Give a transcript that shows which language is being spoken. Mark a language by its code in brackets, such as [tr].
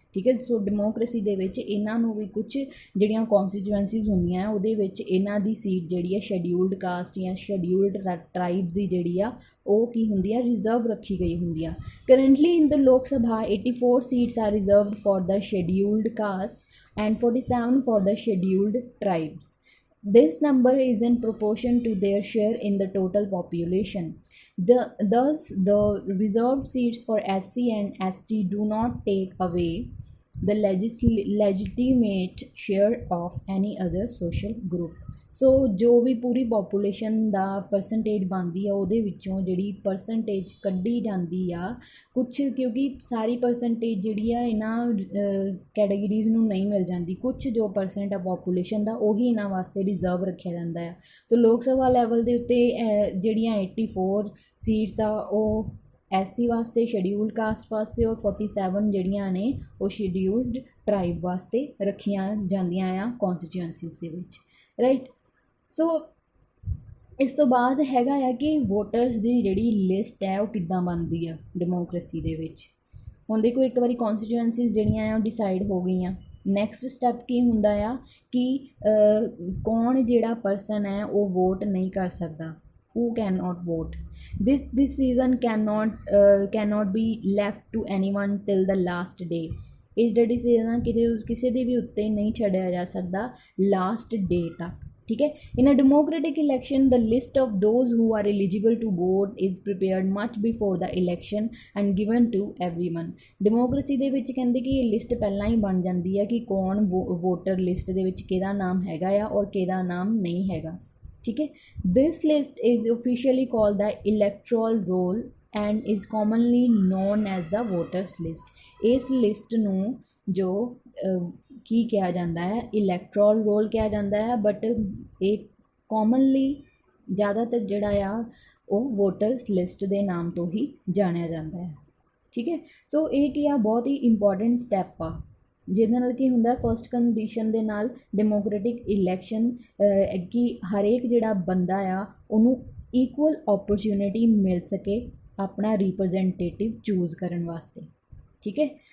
[pa] ਠੀਕ ਹੈ, ਸੋ ਡੈਮੋਕ੍ਰੇਸੀ ਦੇ ਵਿੱਚ ਇਹਨਾਂ ਨੂੰ ਵੀ ਕੁਝ ਜਿਹੜੀਆਂ ਕੌਂਸਟੀਚੁਐਂਸੀਜ਼ ਹੁੰਦੀਆਂ ਉਹਦੇ ਵਿੱਚ ਇਹਨਾਂ ਦੀ ਸੀਟ ਜਿਹੜੀ ਹੈ ਸ਼ੈਡਿਊਲਡ ਕਾਸਟ ਜਾਂ ਸ਼ੈਡਿਊਲਡ ਟਰਾਈਬਸ ਦੀ ਜਿਹੜੀ ਆ ਉਹ ਕੀ ਹੁੰਦੀ ਆ, ਰਿਜ਼ਰਵ ਰੱਖੀ ਗਈ ਹੁੰਦੀ ਆ। [en] Currently in the Lok Sabha 84 seats are reserved for the scheduled caste and 47 for the scheduled tribes. This number is in proportion to their share in the total population. Thus, the reserved seats for SC and ST do not take away the legitimate share of any other social group. [pa] ਸੋ ਜੋ ਵੀ ਪੂਰੀ population ਦਾ percentage ਬਣਦੀ ਆ, ਉਹਦੇ ਵਿੱਚੋਂ ਜਿਹੜੀ percentage ਕੱਢੀ ਜਾਂਦੀ ਆ ਕੁਛ, ਕਿਉਂਕਿ ਸਾਰੀ ਪਰਸੈਂਟੇਜ ਜਿਹੜੀ ਆ ਇਹਨਾਂ ਕੈਟਾਗਰੀਜ਼ ਨੂੰ ਨਹੀਂ ਮਿਲ ਜਾਂਦੀ, ਕੁਛ ਜੋ ਪਰਸੈਂਟ ਆ ਪੋਪੂਲੇਸ਼ਨ ਦਾ ਉਹੀ ਇਹਨਾਂ ਵਾਸਤੇ ਰਿਜ਼ਰਵ ਰੱਖਿਆ ਜਾਂਦਾ ਆ। ਸੋ ਲੋਕ ਸਭਾ ਲੈਵਲ ਦੇ ਉੱਤੇ ਜਿਹੜੀਆਂ 84 ਸੀਟਸ ਆ ਉਹ SC ਵਾਸਤੇ, ਸ਼ੈਡਿਊਲਡ ਕਾਸਟ ਵਾਸਤੇ, ਔਰ 47 ਜਿਹੜੀਆਂ ਨੇ ਉਹ ਸ਼ੈਡਿਊਲਡ ਟਰਾਈਬ ਵਾਸਤੇ ਰੱਖੀਆਂ ਜਾਂਦੀਆਂ ਆ ਕੌਂਸਟੀਚੁਐਂਸੀਜ਼ ਦੇ ਵਿੱਚ, ਰਾਈਟ। ਸੋ ਇਸ ਤੋਂ ਬਾਅਦ ਹੈਗਾ ਆ ਕਿ ਵੋਟਰਸ ਦੀ ਜਿਹੜੀ ਲਿਸਟ ਹੈ ਉਹ ਕਿੱਦਾਂ ਬਣਦੀ ਆ ਡੈਮੋਕ੍ਰੇਸੀ ਦੇ ਵਿੱਚ। ਹੁਣ ਦੇਖੋ, ਇੱਕ ਵਾਰੀ ਕੌਂਸਟੀਚੁਐਂਸੀਜ਼ ਜਿਹੜੀਆਂ ਆ ਉਹ ਡਿਸਾਈਡ ਹੋ ਗਈਆਂ, ਨੈਕਸਟ ਸਟੈਪ ਕੀ ਹੁੰਦਾ ਆ ਕਿ ਕੌਣ ਜਿਹੜਾ ਪਰਸਨ ਹੈ ਉਹ ਵੋਟ ਨਹੀਂ ਕਰ ਸਕਦਾ, [en] who cannot vote. This decision cannot be left to anyone till the last day. [pa] ਇਹ ਜਿਹੜਾ ਡਿਸੀਜ਼ਨ ਕਿਸੇ ਦੇ ਵੀ ਉੱਤੇ ਨਹੀਂ ਛੱਡਿਆ ਜਾ ਸਕਦਾ ਲਾਸਟ ਡੇ ਤੱਕ। ਠੀਕ ਹੈ, [en] in a democratic election the list of those who are eligible to vote is prepared much before the election and given to everyone. [pa] Democracy ਦੇ ਵਿੱਚ ਕਹਿੰਦੇ ਕਿ ਇਹ ਲਿਸਟ ਪਹਿਲਾਂ ਹੀ ਬਣ ਜਾਂਦੀ ਹੈ ਕਿ ਕੌਣ ਵੋਟਰ ਲਿਸਟ ਦੇ ਵਿੱਚ ਕਿਹਦਾ ਨਾਮ ਹੈਗਾ ਆ ਔਰ ਕਿਹਦਾ ਨਾਮ ਨਹੀਂ ਹੈਗਾ। ਠੀਕ ਹੈ, [en] this list is officially called the electoral roll and is commonly known as the voters list. [pa] ਇਸ ਲਿਸਟ ਨੂੰ ਜੋ ਕੀ ਕਿਹਾ ਜਾਂਦਾ ਹੈ, ਇਲੈਕਟੋਰਲ ਰੋਲ ਕਿਹਾ ਜਾਂਦਾ ਹੈ, ਬਟ ਇਹ ਕਾਮਨਲੀ ਜ਼ਿਆਦਾਤਰ ਜਿਹੜਾ ਆ ਉਹ ਵੋਟਰਸ ਲਿਸਟ ਦੇ ਨਾਮ ਤੋਂ ਹੀ ਜਾਣਿਆ ਜਾਂਦਾ ਹੈ। ਠੀਕ ਹੈ, ਸੋ ਇਹ ਕੀ ਆ, ਬਹੁਤ ਹੀ ਇੰਪੋਰਟੈਂਟ ਸਟੈਪ ਆ ਜਿਹਦੇ ਨਾਲ ਕੀ ਹੁੰਦਾ, ਫਸਟ ਕੰਡੀਸ਼ਨ ਦੇ ਨਾਲ ਡੈਮੋਕ੍ਰੇਟਿਕ ਇਲੈਕਸ਼ਨ ਕਿ ਹਰੇਕ ਜਿਹੜਾ ਬੰਦਾ ਆ ਉਹਨੂੰ ਇਕੁਅਲ ਓਪਰਚੁਨਿਟੀ ਮਿਲ ਸਕੇ ਆਪਣਾ ਰਿਪਰੈਜ਼ੈਂਟੇਟਿਵ ਚੂਜ਼ ਕਰਨ ਵਾਸਤੇ। ਠੀਕ ਹੈ।